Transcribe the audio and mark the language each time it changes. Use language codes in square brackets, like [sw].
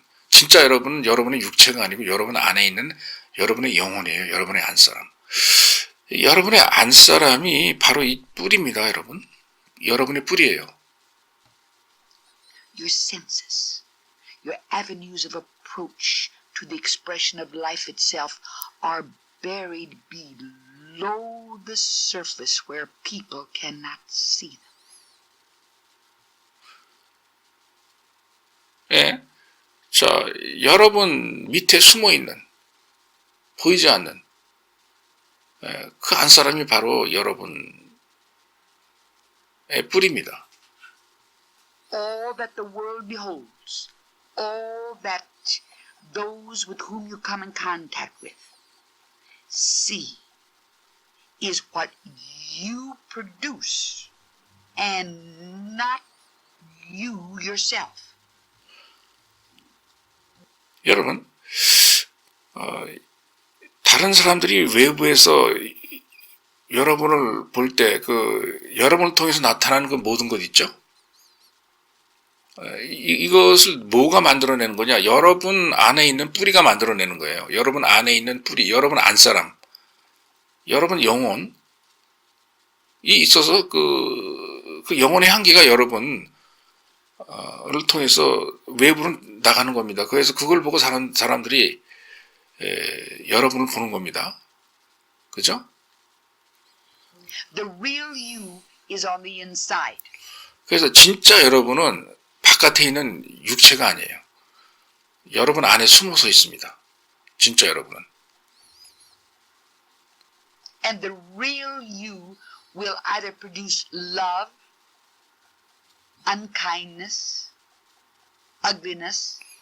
[ko] 진짜 여러분은 여러분의 육체가 아니고 여러분 안에 있는 여러분의 영혼이에요. 여러분의 안사람. 여러분의 안사람이 바로 이 뿌리입니다, 여러분. 여러분의 뿌리예요. [en] Your senses, your avenues of approach to the expression of life itself are buried below the surface where people cannot see them. [ko] 예. 자, 여러분 밑에 숨어 있는, 보이지 않는, 그 안사람이 바로 여러분의 뿌리입니다. [en] All that the world beholds, all that those with whom you come in contact with see is what you produce and not you yourself. [ko] 여러분, 다른 사람들이 외부에서 여러분을 볼 때 여러분을 통해서 나타나는 그 모든 것 있죠? 이것을 뭐가 만들어내는 거냐? 여러분 안에 있는 뿌리가 만들어내는 거예요. 여러분 안에 있는 뿌리, 여러분 안사람, 여러분 영혼이 있어서 그 영혼의 향기가 여러분을 통해서 외부로 나가는 겁니다. 그래서 그걸 보고 사람들이 여러분을 보는 겁니다. 그죠? [en] The real you is on the inside. [ko] 그래서 진짜 여러분은 바깥에 있는 육체가 아니에요. 여러분 안에 숨어서 있습니다. 진짜 여러분은. [en] And the real you will either produce love, unkindness, ugliness.